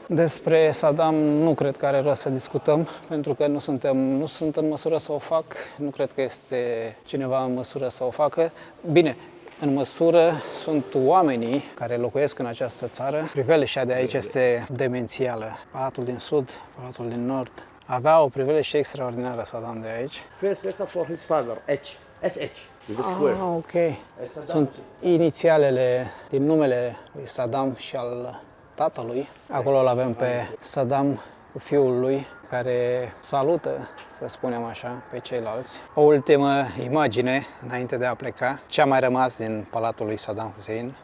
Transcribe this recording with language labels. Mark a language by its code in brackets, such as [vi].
[ro] Despre Saddam nu cred că are rost să discutăm, pentru că nu sunt în măsură să o fac. Nu cred că este cineva în măsură să o facă. Bine, în măsură sunt oamenii care locuiesc în această țară. Priveliștea de aici este demențială. Palatul din sud, palatul din nord. Avea o priveliște extraordinară Saddam de aici. [en] First letter for his father, H, SH, with a square. Ah, ok. [ro] Sunt inițialele din numele lui Saddam și al tatălui. Acolo îl avem pe Saddam cu fiul lui, care salută, să spunem așa, pe ceilalți. O ultimă imagine înainte de a pleca. Ce a mai rămas din palatul lui Saddam Hussein.